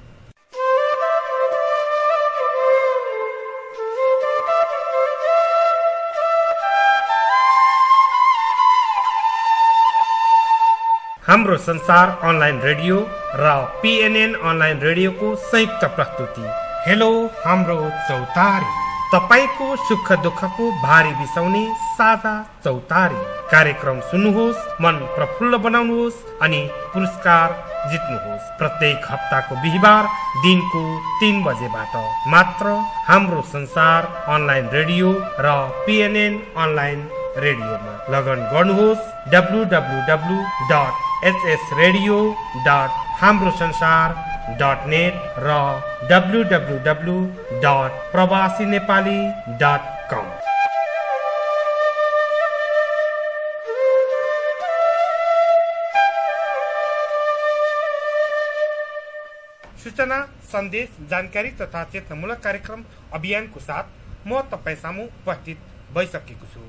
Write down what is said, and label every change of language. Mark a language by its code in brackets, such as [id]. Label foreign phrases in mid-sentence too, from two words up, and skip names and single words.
[ne] हाम्रो संसार अनलाइन रेडियो र पीएनएन अनलाइन रेडियोको संयुक्त प्रस्तुति हेलो हाम्रो चौतारी, तपाईको सुख दुःखको भारी बिसाउने साझा चौतारी कार्यक्रम सुन्नुहोस्, मन प्रफुल्ल बनाउनुहोस् अनि पुरस्कार जित्नुहोस्। प्रत्येक हप्ताको बिहीबार दिनको 3 बजेबाट मात्र हाम्रो संसार अनलाइन रेडियो र पीएनएन अनलाइन रेडियोमा लगन गर्नुहोस् www.hsradio.hamrosansar.net र www.pravasinepali.com। सूचना, सन्देश, जानकारी तथा चेतनामूलक कार्यक्रम अभियानको साथ म तपाईँ सामु उपस्थित भइसकेको छु।